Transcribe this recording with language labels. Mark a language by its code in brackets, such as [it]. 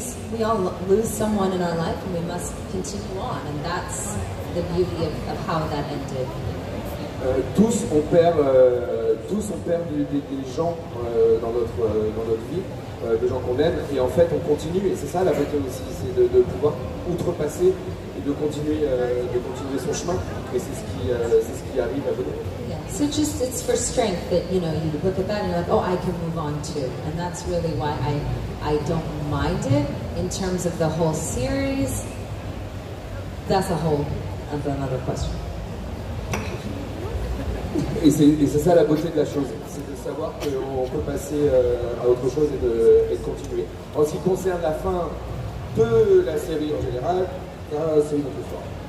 [en] We all lose someone in our life, and we must continue on, and that's the beauty of how that ended. [fr] Tous on perd des gens dans notre vie, des gens qu'on aime, et en fait on continue, et c'est ça la beauté aussi, c'est de pouvoir outrepasser et de continuer son chemin, et c'est ce qui arrive à venir. [en] Yeah. So it's for strength that you look at that and you're like, oh, I can move on too, and that's really why I don't mind it in terms of the whole series. That's a whole another question. [fr] Et c'est ça la beauté de la chose, c'est de savoir qu'on peut passer à autre chose et de continuer. En ce qui concerne la fin de la série en général, c'est une autre histoire.